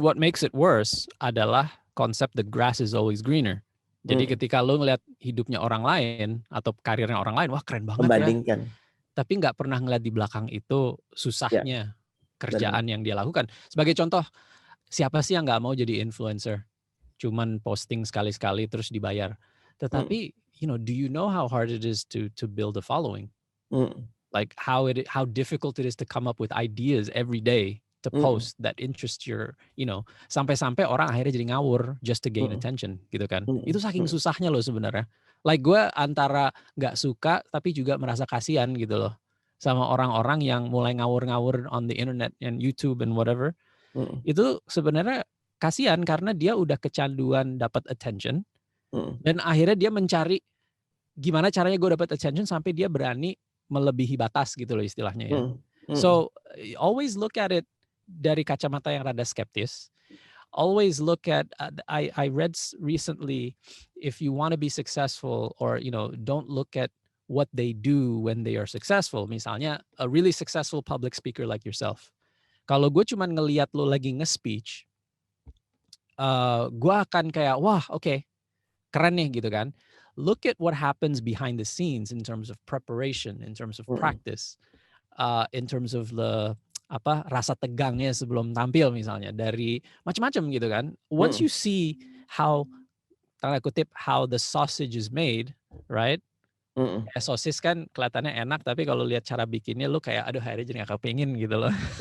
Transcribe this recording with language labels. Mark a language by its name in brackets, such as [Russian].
[English] what makes it worse [Indonesian] adalah konsep [English] the grass is always greener. [Indonesian] Jadi ketika lo ngeliat hidupnya orang lain atau karirnya orang lain, wah keren banget ya. Membandingkan. Tapi nggak pernah ngeliat di belakang itu Ya, susahnya benar. kerjaan yang dia lakukan. Sebagai contoh, siapa sih yang nggak mau jadi influencer? Cuman posting sekali-sekali terus dibayar. Tetapi, [English] do you know how hard it is to build a following? Like how difficult it is to come up with ideas every day to post that interest your, [Indonesian] sampai-sampai orang akhirnya jadi ngawur [English] just to gain attention [Indonesian] gitu kan. Itu saking susahnya loh sebenarnya. Like gue antara nggak suka tapi juga merasa kasihan gitu loh sama orang-orang yang mulai ngawur-ngawur [English] on the internet and YouTube and whatever. [Indonesian] Itu sebenarnya kasihan karena dia udah kecanduan dapat attention dan akhirnya dia mencari gimana caranya gue dapat attention sampai dia berani melebihi batas gitu loh istilahnya ya. [English] So always look at it [Indonesian] dari kacamata yang rada skeptis. [English] Always look at I read recently, if you want to be successful, or don't look at what they do when they are successful. [Indonesian] Misalnya [English] a really successful public speaker like yourself. [Indonesian] Kalau gue cuman ngeliat lo lagi nge-speech, gue akan kayak wah oke, keren nih gitu kan. [English] Look at what happens behind the scenes in terms of preparation, in terms of practice, in terms of the [Indonesian] rasa tegangnya sebelum tampil misalnya, dari macam-macam gitu kan. [English] Once you see how, [Indonesian] tanda kutip, [English] how the sausage is made, right? [Indonesian] Sosis kan kelihatannya enak, tapi kalau lihat cara bikinnya lu kayak aduh akhirnya jadi gak kepingin gitu loh.